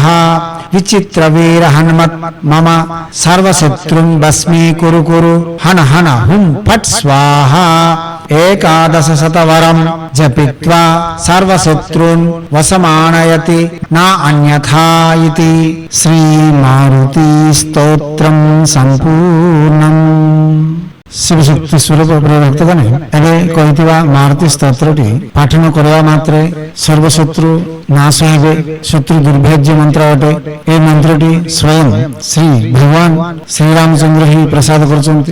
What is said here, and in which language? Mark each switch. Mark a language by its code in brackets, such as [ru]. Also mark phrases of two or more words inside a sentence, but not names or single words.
[sa] విచిత్ర వీర హనుమత్ మమ సర్వశత్రున్ భస్మీ కురు కురు. హన హన హుం ఫట్ స్వాహ. ఏకాదశ శతవరం జపిత్వా సర్వశత్రున్ వసమానయతి నా అన్యథా ఇతి. శ్రీ మారుతి స్తోత్రం సంపూర్ణం. [or] ଶିବଶକ୍ତି ସ୍ୱରୂପ ପ୍ରିୟ ଭକ୍ତଗଣ, ଏବେ କହିଥିବା ମାରୁତି ସ୍ତୋତ୍ରଟି ପାଠନ କରିବା ମାତ୍ରେ ସର୍ବଶତ୍ରୁ ନାଶ ହେବେ, ଶତ୍ରୁ ଦୁର୍ଭେଦ୍ୟ ମନ୍ତ୍ର ଅଟେ। ଏ ମନ୍ତ୍ରଟି ସ୍ୱୟଂ ଶ୍ରୀ ଭଗବାନ ଶ୍ରୀରାମଚନ୍ଦ୍ର ହିଁ ପ୍ରସାଦ କରୁଛନ୍ତି।